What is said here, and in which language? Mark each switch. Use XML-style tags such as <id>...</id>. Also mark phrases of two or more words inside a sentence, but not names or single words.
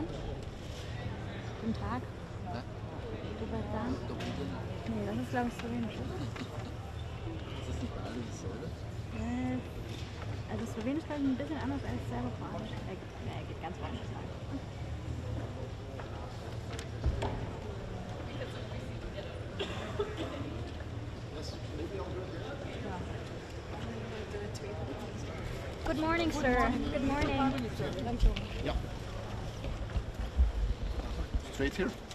<de>Guten Tag.</de> <sl>Dober dan?</sl> <de>Nee, das ist glaube ich Slowenisch. Ist das nicht bei allen dasselbe? Also Slowenisch ist ein bisschen anders als Serbokroatisch. Geht ganz woanders rein.</de> <en>Good morning, sir. Good morning. Yeah. Straight here.</en>